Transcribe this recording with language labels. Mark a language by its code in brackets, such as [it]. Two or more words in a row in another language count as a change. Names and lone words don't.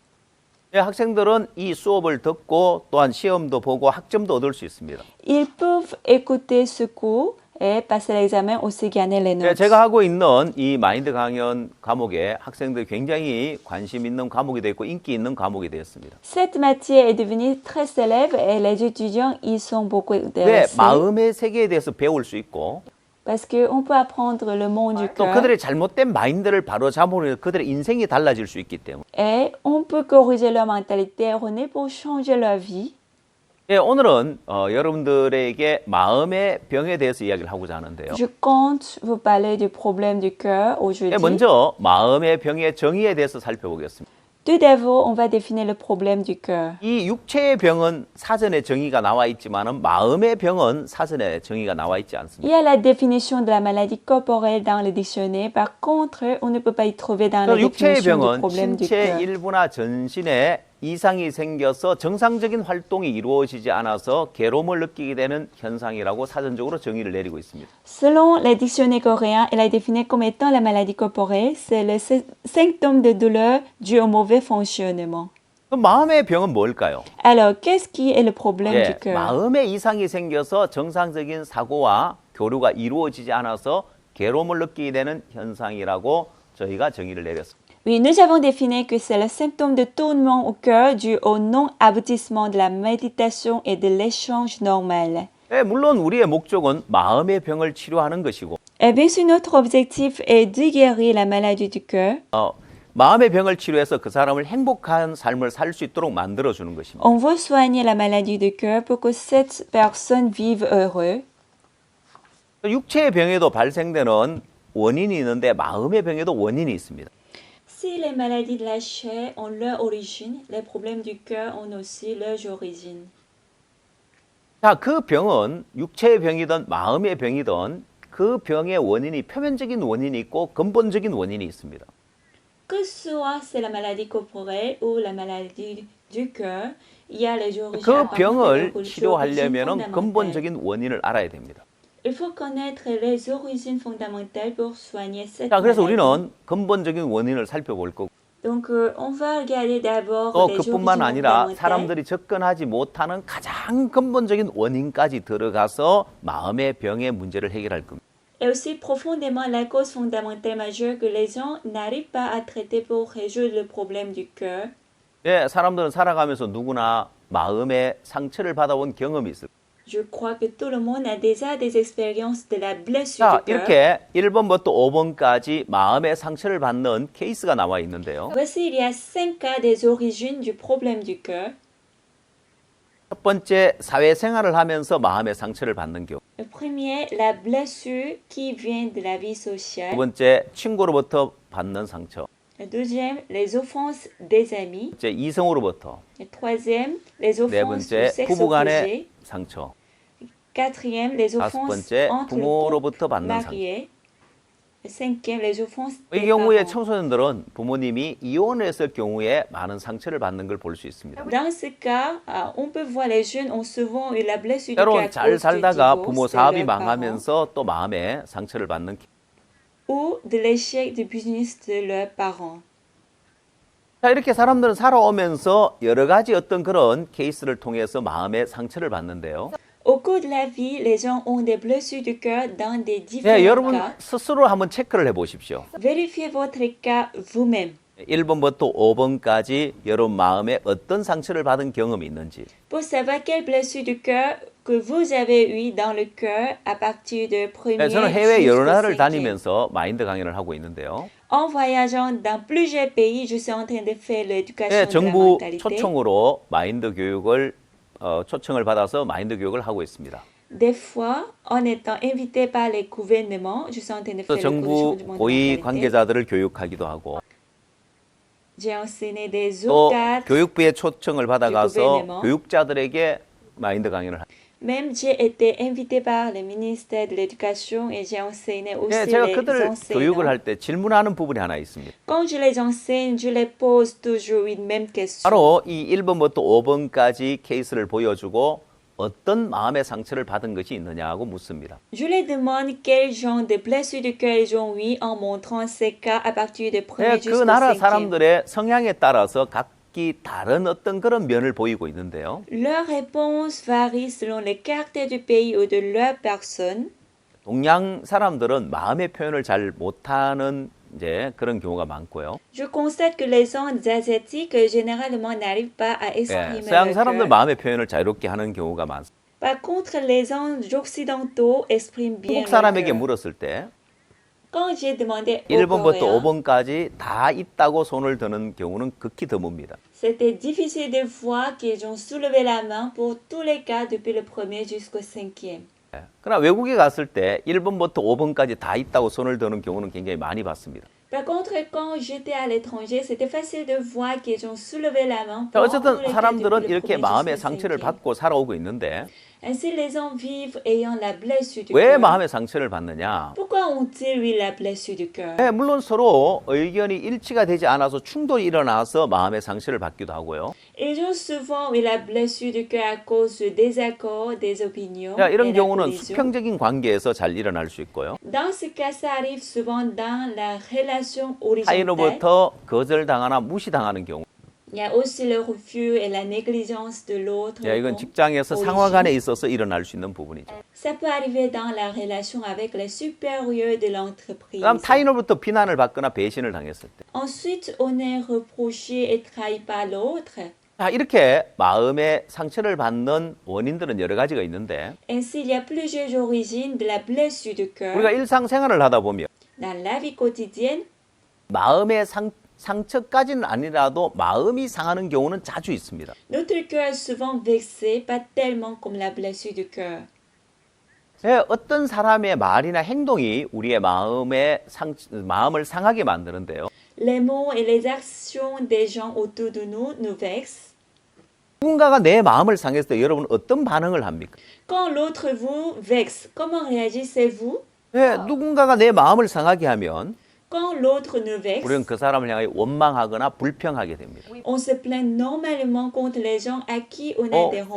[ko] 학생들은 이 수업을 듣고 또한 시험도 보고 학점도 얻을 수 있습니다. [fr] Ils peuvent écouter ce cours et passer l'examen aussi gagner les notes. [ko] 제가 하고 있는 이 마인드 강연 과목에 학생들이 굉장히 관심 있는 과목이 되고 인기 있는 과목이 되었습니다. [fr] Cette matière est devenue très célèbre et les étudiants y sont beaucoup [ko] 왜 [fr] intéressés. [ko] 마음의 세계에 대해서 배울 수 있고 [fr] Parce qu'on peut apprendre le monde du [ko] 또 [fr] cœur [ko] 그들의 잘못된 마인드를 바로 잡으면 그들의 인생이 달라질 수 있기 때문에 [fr] et on peut corriger leur mentalité erronée pour changer leur vie. [ko] 오늘은 여러분들에게 마음의 병에 대해서 이야기를 하고자 하는데요. [fr] Je compte vous parler du problème du cœur aujourd'hui. [ko] 먼저 마음의 병의 정의에 대해서 살펴보겠습니다. [fr] Tout d'abord, on va définir le problème du cœur. [ko] 이 육체의 병은 사전에 정의가 나와 있지만은 마음의 병은 사전에 정의가 나와 있지 [fr] Il [ko] 않습니다. [fr] y a la définition de la maladie corporelle dans le dictionnaire. Par contre, on ne peut pas y trouver dans la [ko] 육체의 [fr] définition du [ko] 병은 [fr] problème du [ko] 신체 [fr] cœur. [ko] 일부나 전신에 이상이 생겨서 정상적인 활동이 이루어지지 않아서 괴로움을 느끼게 되는 현상이라고 사전적으로 정의를 내리고 있습니다. [fr] Selon les dictionnaires coréens, elle est définie comme étant la maladie corporelle. C'est le symptôme de douleur dû au mauvais fonctionnement. [ko] 그럼 마음의 병은 뭘까요? [fr] Alors, qu'est-ce qui est le problème du cœur? [ko] 마음에 이상이 생겨서 정상적인 사고와 교류가 이루어지지 않아서 괴로움을 느끼게 되는 현상이라고 저희가 정의를 내렸습니다. [fr] Oui, nous avons défini que c'est le symptôme de tournement au cœur dû au non-aboutissement de la méditation et de l'échange normal. [ko] 물론 우리의 목적은 마음의 병을 치료하는 것이고 [fr] Et bien sûr, notre objectif est de guérir la maladie du cœur. [ko] 마음의 병을 치료해서 그 사람을 행복한 삶을 살 수 있도록 만들어주는 것입니다. [fr] On veut soigner la maladie du cœur pour que cette personne vive heureux. [ko] 육체의 병에도 발생되는 원인이 있는데 마음의 병에도 원인이 있습니다. [fr] Si les maladies de la chair ont leur origine, les problèmes du cœur ont aussi leur origine. [ko] 자, 그 병은 육체의 병이든 마음의 병이든 그 병의 원인이 표면적인 원인이 있고 근본적인 원인이 있습니다. [fr] Que soit c'est la maladie corporelle ou la maladie du cœur, il y a les origines [ko] 그 [fr] apparentes et [ko] 병을 [fr] les [ko] 치료하려면 [fr] origines fondamentales. [ko] 근본적인 원인을 알아야 됩니다. [fr] Il faut connaître les origines fondamentales pour soigner cette [ko] 자, 그래서 [fr] maladie. [ko] 우리는 근본적인 원인을 살펴볼 거고 [fr] Donc, on va regarder d'abord [ko] 또 [fr] les [ko] 그뿐만 [fr] origines [ko] 아니라 [fr] fondamentales. [ko] 사람들이 접근하지 못하는 가장 근본적인 원인까지 들어가서 마음의 병의 문제를 해결할 겁니다. [fr] Et aussi profondément la cause fondamentale majeure que les gens n'arrivent pas à traiter pour résoudre le problème du cœur. [ko] 사람들은 살아가면서 누구나 마음의 상처를 받아온 경험이 있을 거예요. [fr] Je crois que tout le monde a déjà des expériences de la blessure [ko] 자, [fr] du cœur. [ko] 이렇게 1번부터 5번까지 마음의 상처를 받는 케이스가 나와 있는데요. [fr] Voici, il y a 5 cas des origines du problème du cœur. [ko] 첫 번째, 사회생활을 하면서 마음의 상처를 받는 경우. [fr] Le premier, la blessure qui vient de la vie [ko] 두 [fr] sociale. [ko] 번째, 친구로부터 받는 상처. [fr] Le deuxième, les offenses des amis. [ko] 째 이성으로부터. [fr] Le troisième, les [ko] 네 [fr] offenses du [ko] 번째, [fr] sexe [ko] 부부 간의 [fr] opposé. [ko] 상처. [fr] Quatrième, les [ko] 다섯 [fr] offenses [ko] 번째, [fr] entre le [ko] 부모로부터 [fr] couple [ko] 받는 상처. [fr] marié. Le cinquième, les offenses [ko] 이 [fr] des [ko] 경우에 [fr] parents. [ko] 청소년들은 부모님이 이혼했을 경우에 많은 상처를 받는 걸 볼 수 있습니다. [fr] Dans ce cas, on peut voir les jeunes ont souvent eu la blessure du cœur [ko] 때론 [fr] à [ko] 잘 [fr] cause du [ko] 살다가 부모 [fr] divorce de [ko] 사업이 [fr] leurs parents [ko] 망하면서 또 마음에 상처를 받는 [fr] ou de l'échec du business de leurs parents. [ko] 자, 이렇게 사람들은 살아오면서 여러 가지 어떤 그런 케이스를 통해서 마음의 상처를 받는데요. [fr] Au cours de la vie, les gens ont des blessures du cœur dans des différents [ko] 여러분 [fr] cas. [ko] 스스로 한번 체크를 해 보십시오. [fr] Vérifiez votre cas vous-même. [ko] 1번부터 5번까지 여러분 마음에 어떤 상처를 받은 경험이 있는지. [fr] Pour savoir quelle blessure du cœur que vous avez eu dans le cœur à partir de premier [ko] 저는 해외 여러 나라를 [fr] jusqu'au cinquième. [ko] 다니면서 마인드 강연을 하고 있는데요. [fr] En voyageant dans plusieurs pays, je suis en train de faire l'éducation de la [ko] 정부 [fr] mentalité. [ko] 초청으로 마인드 교육을 초청을 받아서 마인드 교육을 하고 있습니다. [fr] Des fois, en étant invité par les gouvernements, je suis en train de [ko] 또 [fr] faire le cours du [ko] 정부 [fr] changement de [ko] 고위 [fr] mentalité. [ko] 관계자들을 교육하기도 하고 [fr] J'ai enseigné des [ko] 또 [fr] hauts cadres. [ko] 교육부의 초청을 받아가서 [fr] gouvernement. [ko] 교육자들에게 마인드 강연을 합니다. [fr] Même j'ai été invité par le ministère de l'Éducation et j'ai enseigné aussi [ko] 예, 제가 [fr] les [ko] 그들 교육을 [fr] enseignants. [ko] 할 때 질문하는 부분이 하나 있습니다. [fr] Quand je les enseigne, je les pose toujours une même question. [ko] 바로 이 1번부터 5번까지 케이스를 보여주고 어떤 마음의 상처를 받은 것이 있느냐고 묻습니다. [fr] Je les demande quel genre de blessures de cœur ils ont eu en montrant ces cas à partir du [ko] 예, [fr] premier [ko] 그 [fr] jusqu'au [ko] 나라 [fr] cinquième. [ko] 사람들의 성향에 따라서 각기 다른 어떤 그런 면을 보이고 있는데요. [fr] Leurs réponses varient selon les caractères du pays ou de leur personne. [ko] 동양 사람들은 마음의 표현을 잘 못하는 이제 그런 경우가 많고요. [fr] Je constate que les gens asiatiques généralement n'arrivent pas à [ko] 예, [fr] exprimer [ko] 서양 [fr] leur [ko] 사람들 [fr] cœur. [ko] 마음의 표현을 자유롭게 하는 경우가 많습니다. [fr] Par contre, les gens occidentaux expriment bien [ko] 한국 [fr] leur [ko] 사람에게 [fr] cœur. [ko] 물었을 때 [fr] Quand j'ai demandé aux [ko] 1번부터 [fr] Coréens, [ko] 5번까지 다 있다고 손을 드는 경우는 극히 드뭅니다. [fr] c'était difficile de voir qu'ils ont soulevé la main pour tous les cas depuis le premier jusqu'au cinquième. [ko] 예, 그러나 외국에 갔을 때 1번부터 5번까지 다 있다고 손을 드는 경우는 굉장히 많이 봤습니다. [fr] Par contre, quand j'étais à l'étranger, c'était facile de voir qu'ils ont soulevé la main [ko] 자, [fr] pour tous [ko] 어쨌든 [fr] les cas [ko] 사람들은 [fr] depuis le [ko] 이렇게 [fr] premier [ko] 마음의 [fr] jusqu'au [ko] 상처를 [fr] cinquième. [ko] 받고 살아오고 있는데 [fr] Ainsi, les gens vivent ayant la blessure du [ko] 왜 [fr] cœur. [ko] 마음의 상처를 받느냐? [fr] Pourquoi ont-ils eu la blessure du cœur? [ko] 예, 물론 서로 의견이 일치가 되지 않아서 충돌이 일어나서 마음의 상처를 받기도 하고요. [fr] Ils ont souvent eu la blessure du cœur à cause du désaccord des opinions [ko] 자, [fr] et [ko] 이런 [fr] la [ko] 경우는 [fr] collision. [ko] 수평적인 관계에서 잘 일어날 수 있고요. [fr] Dans ce cas, ça arrive souvent dans la relation horizontale. [ko] 타인으로부터 거절당하나 무시당하는 경우. [fr] Il y a aussi le refus et la négligence de l'autre. [ko] 야, 이건 [fr] Bon, [ko] 직장에서 [fr] origine. [ko] 상하간에 있어서 일어날 수 있는 부분이죠. [fr] Ça peut arriver dans la relation avec les supérieurs de l'entreprise. [ko] 그다음 타인으로부터 비난을 받거나 배신을 당했을 때. [fr] Ensuite, on est reproché et trahi par l'autre. [ko] 자, 이렇게 마음의 상처를 받는 원인들은 여러 가지가 있는데 [fr] Ainsi, il y a plusieurs origines de la blessure du cœur. [ko] 우리가 일상생활을 하다 보면 [fr] Dans la vie quotidienne, [ko] 마음의 상처까지는 아니라도 마음이 상하는 경우는 자주 있습니다. [fr] notre cœur est souvent vexé, pas tellement comme la blessure du cœur. [ko] 예, 어떤 사람의 말이나 행동이 우리의 마음을 상하게 만드는데요. [fr] Les mots et les actions des gens autour de nous nous vexent. [ko] 누군가가 내 마음을 상했을 때 여러분 어떤 반응을 합니까? [fr] Quand l'autre vous vexe, comment réagissez-vous? [ko] 예, 누군가가 내 마음을 상하게 하면 [fr] Quand l'autre nous vexe, [ko] 우리는 그 사람을 향해 원망하거나 불평하게 됩니다. [fr] on se plaint normalement contre les gens à qui on a des